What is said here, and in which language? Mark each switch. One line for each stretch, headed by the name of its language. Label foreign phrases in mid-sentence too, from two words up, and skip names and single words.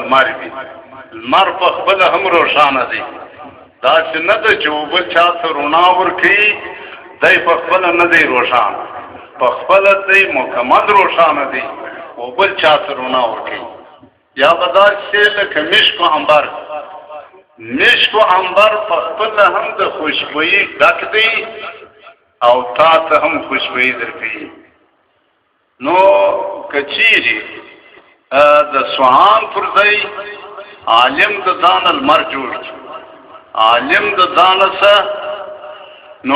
Pashto: لمر وي لمر په خپله هم روښانه دی داسې نه ده چې اوبه چا ته رڼا ورکوي دی په خپله نه دی روښانه په خپله دی مکمل روښانه دی اوبه چا ته رڼا ورکوي یا به داسې لکه مشک و عنبر مشک و عنبر په خپله هم د خوشبویي ډک دی او تا ته هم خوشبویي درکوي نو که چیرې د سوهان پر ځای عالم د ځانه لمر جوړ کړي عالم د ځانه څه نو